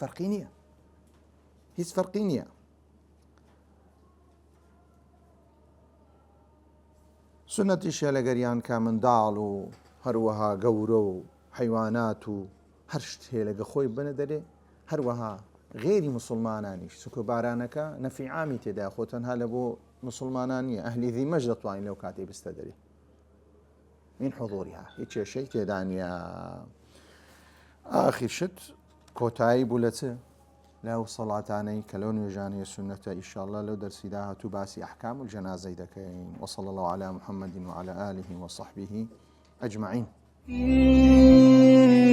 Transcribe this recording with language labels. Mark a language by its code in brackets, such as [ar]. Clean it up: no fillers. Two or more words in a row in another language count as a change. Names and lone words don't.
[ckb] هیچ فەرقی نییە سنەتیشە لەگەریان کە منداڵ و هەروەها گەورە و حیوانات و هەر شت هەیە لەگە خۆی بنە دەرێ هەروەها غێری مسلمانانیش چونکە بارانەکە نەفی عامی تێدا خۆ تەنها لە بۆ مسلمانان نییە ئەهلی ذیمەش دەتوانین لەو کاتێ بستە دەرێ [ar] من حضورها [ckb] هیچ کێشەی تێدا نییە ئاخر شت کۆتایی بوو لە چ لەو سەڵاتانەی کە لەو نوێژانەیە سنەتە ئینشاءالله لەو دەرسیدا هاتوو باسی ئەحکام الجەنازەی دەکەین [ar] وصلى الله على محمد وعلى آله وصحبه أجمعين